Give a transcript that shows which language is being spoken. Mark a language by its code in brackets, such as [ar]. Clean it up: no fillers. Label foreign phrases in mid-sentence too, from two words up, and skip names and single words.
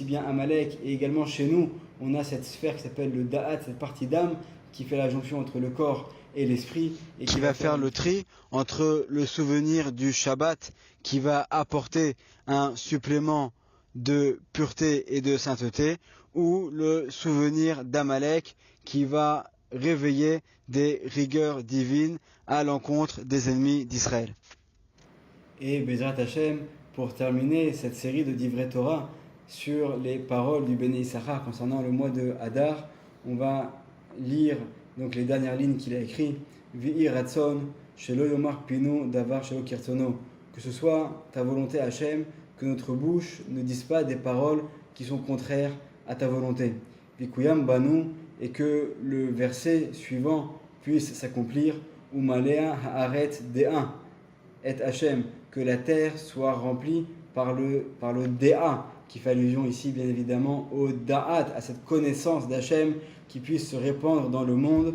[fr] bien Amalek, et également chez nous on a cette sphère qui s'appelle le da'at, cette partie d'âme qui fait la jonction entre le corps et l'esprit, et qui va faire le tri entre le souvenir du Shabbat qui va apporter un supplément de pureté et de sainteté, ou le souvenir d'Amalek qui va réveiller des rigueurs divines à l'encontre des ennemis d'Israël. Et [he] בעזרת השם, [fr] pour terminer cette série de [he] דברי תורה [fr] sur les paroles du Béné Issachar concernant le mois de Hadar, on va lire donc les dernières lignes qu'il a écrites. [he] יהי רצון שלא יאמר פינו דבר שלא כרצונו. [fr] Que ce soit ta volonté Hashem, que notre bouche ne dise pas des paroles qui sont contraires à ta volonté. [he] ויקוים בנו, [fr] et que le verset suivant puisse s'accomplir. [he] ומלאה הארץ דעה את השם, [fr] que la terre soit remplie par le Déa, qui fait allusion ici bien évidemment au Da'at, à cette connaissance d'Hachem qui puisse se répandre dans le monde.